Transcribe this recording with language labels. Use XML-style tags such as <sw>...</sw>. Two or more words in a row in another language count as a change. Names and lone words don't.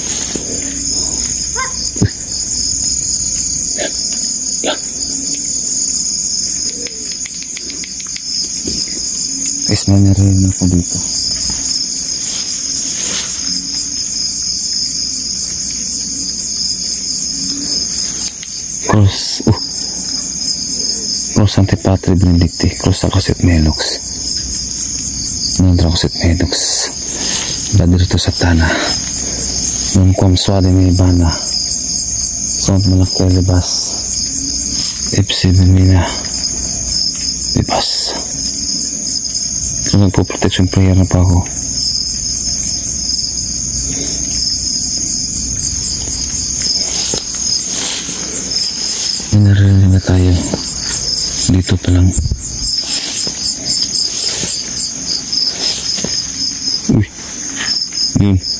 <tl>Guys, nangyari ako dito.</tl> <la>Cross Antipatri Benedicti, Cross Dracosit Melox, Dracosit Melox, Badirito Satana, non quam suade me bana, sont malakwele bas, ipsi bemina, libas.</la> <tl>So nagpo-</tl> <en>protection prayer</en> <tl>na pa ako. Minarili na tayo dito pa lang. Uy, yun.</tl>